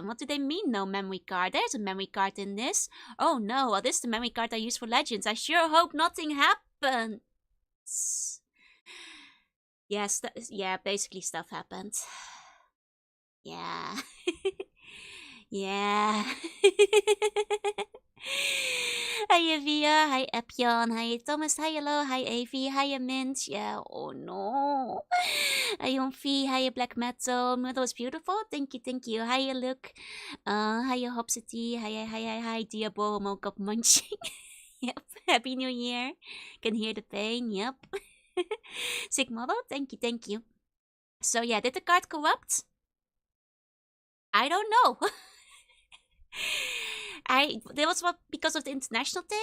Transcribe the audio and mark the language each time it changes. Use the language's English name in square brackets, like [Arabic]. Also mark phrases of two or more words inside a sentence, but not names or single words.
[English] What do they mean, no memory card? There's a memory card in this. Oh no, well, this is the memory card I use for Legends. I sure hope nothing happens. Yes, yeah, basically stuff happened. Yeah. Yeah. Hi Via, hi Epion, hi Thomas, hi hello, hi Avi, hi Mint. Yeah, oh no. Hi Yonfi, hi Black Metal. Metal is beautiful. Thank you. Hi Luke. Hi Hopsity. Hi Diabo woke up munching. Yep. Happy New Year. Can hear the pain. Yep. Sick model. Thank you. So yeah, did the card corrupt? I don't know. There was what because of the international thing?